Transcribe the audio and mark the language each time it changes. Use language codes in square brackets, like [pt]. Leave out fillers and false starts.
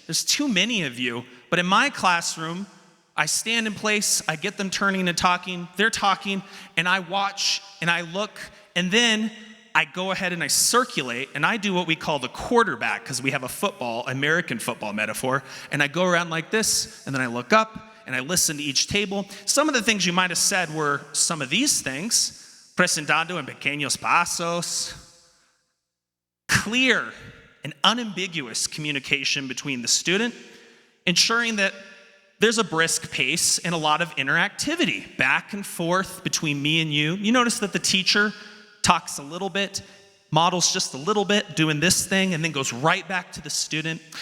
[en] There's too many of you, but in my classroom, I stand in place, I get them turning and talking, they're talking, and I watch and I look, and then I go ahead and I circulate, and I do what we call the quarterback, because we have a American football metaphor, and I go around like this, and then I look up, and I listen to each table. Some of the things you might have said were some of these things. [es] Presentando en pequeños pasos. [en] Clear and unambiguous communication between the student, ensuring that there's a brisk pace and a lot of interactivity back and forth between me and you. You notice that the teacher talks a little bit, models just a little bit, doing this thing, and then goes right back to the student.